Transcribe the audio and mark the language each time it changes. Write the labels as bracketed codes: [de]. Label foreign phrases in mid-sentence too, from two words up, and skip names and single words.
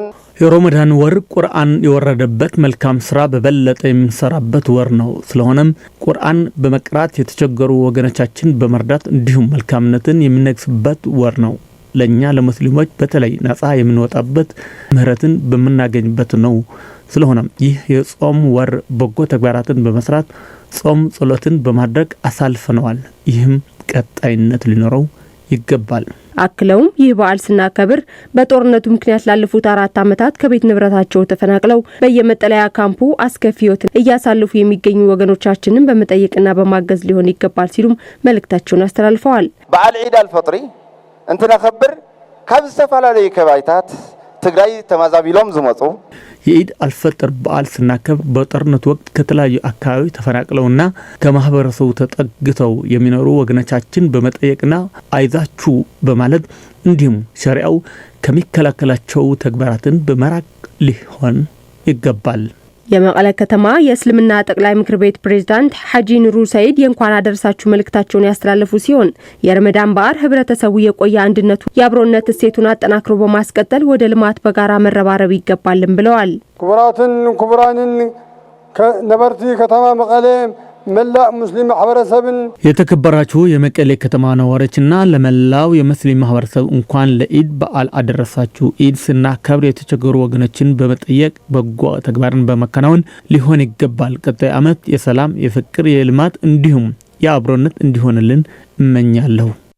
[am] የረመዳን ወር ቁርአን የወረደበት መልካም ስራ በበለጠ የምንሰራበት ወር ነው። ስለሆነም ቁርአን በመቅራት የተቸገሩ ወገኖቻችን በመርዳት እንዲሁም መልካምነትን የምንነግስበት ወር ነው። ለኛ ለሙስሊሞች በተለይ ነፃ የምንወጣበት ምህረትን በመናገኝበት ነው። ስለሆነም ይህ የጾም ወር በጎ ተግባራትን በመስራት ጾም ጸሎትን በማድረግ አሳልፈነዋል። ይህም ቀጣይነት ሊኖረው ይገባል። አክለውም ይህ በዓል ስናከብር በጦርነቱ ምክንያት ላለፉት 4 ዓመታት ከቤት ንብረታቸው ተፈናቅለው በየመጠለያ ካምፑ አስከፊ ህይወትን እያሳለፉ የሚገኙ ወገኖቻችንን በመጠየቅና በማገዝ ሊሆን ይገባል ሲሉም መልእክታቸውን አስተላልፈዋል። [ti] በዓል ዒድ አልፈጥሪ እንትነከብር ካብ ዝተፈላለዩ ከባቢታት ትግራይ ተማዛቢሎም ዝመጹ [am] የኢድ አልፈጥር በዓል ስናከብር በጦርነት ወቅት ከተለያዩ አካባቢ ተፈናቅለውና ከማህበረሰቡ ተጠግተው የሚኖሩ ወገኖቻችን በመጠየቅና አይዛችሁ በማለት እንዲሁም ሸሪዓው ከሚከላከላቸው ተግባራትን በመራቅ ሊሆን ይገባል። የመቀለ ከተማ የእስልምና ጠቅላይ ምክር ቤት ፕሬዝዳንት ሐጂ ኑሩ ሰይድ የእንኳን አደረሳችሁ መልእክታቸውን ያስተላለፉ ሲሆን የረመዳን በዓል ህብረተሰቡ የቆየ አንድነቱ የአብሮነት እሴቱን አጠናክሮ በማስቀጠል ወደ ልማት በጋራ መረባረብ ይገባልን ብለዋል። [ti] ኩብራንን ነበርቲ ከተማ መቀለ መላእ ሙስሊም ማህበረሰብን [am] የተከበራችሁ የመቀሌ ከተማ ነዋሪዎችና ለመላው የሙስሊም ማህበረሰብ እንኳን ለኢድ በዓል አደረሳችሁ። ኢድ ስናከብር የተቸገሩ ወገኖችን በመጠየቅ በጎ ተግባርን በመከናወን ሊሆን ይገባል። ቀጣይ ዓመት የሰላም፣ የፍቅር፣ የልማት እንዲሁም የአብሮነት እንዲሆንልን እመኛለሁ።